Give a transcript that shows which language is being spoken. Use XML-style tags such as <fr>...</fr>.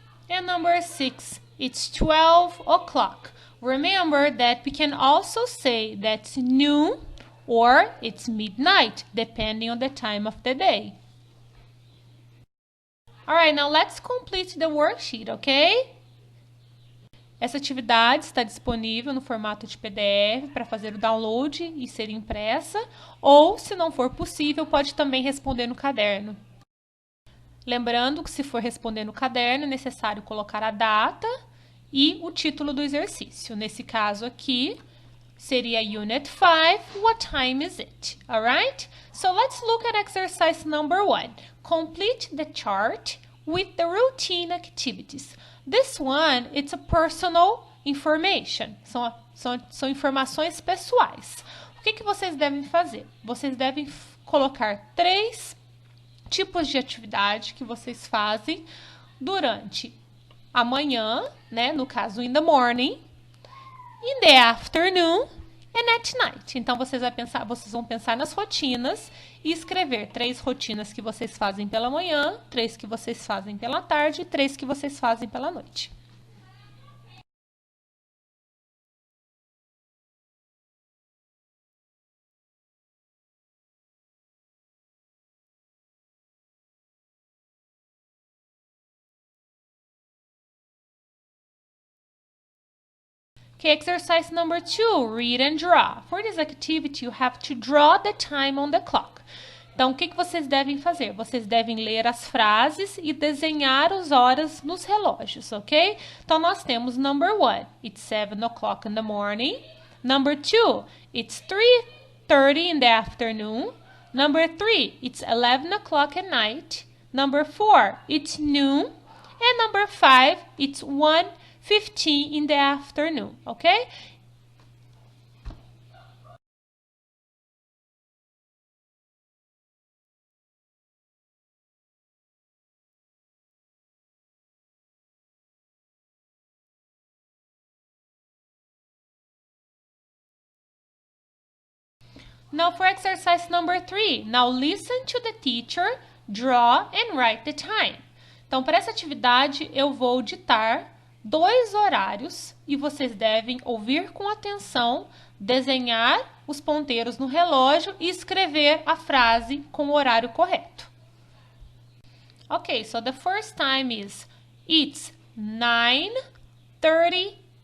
<en>And number 6, it's 12 o'clock. Remember that we can also say that's noon or it's midnight, depending on the time of the day. Alright, now let's complete the worksheet, okay?</en> <pt>Essa atividade está disponível no formato de PDF para fazer o download e ser impressa, ou, se não for possível, pode também responder no caderno. Lembrando que, se for responder no caderno, é necessário colocar a data e o título do exercício. Nesse caso aqui, seria</pt> <en>Unit 5, What time is it? Alright? So let's look at exercise number 1. Complete the chart with the routine activities. This one, it's a personal information.</en> <pt>São informações pessoais. O que vocês devem fazer? Vocês devem colocar 3 tipos de atividade que vocês fazem durante a manhã, né? No caso,</pt> <en>in the morning, in the afternoon and at night.</en> <pt>Então, vocês vão pensar nas rotinas e escrever 3 rotinas que vocês fazem pela manhã, 3 que vocês fazem pela tarde e 3 que vocês fazem pela noite.</pt> <en>Okay, exercise number 2, read and draw. For this activity, you have to draw the time on the clock.</en> <pt>Então, o que vocês devem fazer? Vocês devem ler as frases e desenhar as horas nos relógios, ok? Então, nós temos</pt> <en>number 1, it's 7 o'clock in the morning. Number 2, it's 3:30 in the afternoon. Number 3, it's 11 o'clock at night. Number 4, it's noon. And number 5, it's 1:15 in the afternoon, okay? Now for exercise number 3, now listen to the teacher, draw and write the time.</en> <pt>Então, para essa atividade, eu vou ditar 2 horários e vocês devem ouvir com atenção, desenhar os ponteiros no relógio e escrever a frase com o horário correto.</pt> <en>Okay, so the first time is, it's 9:35.</en>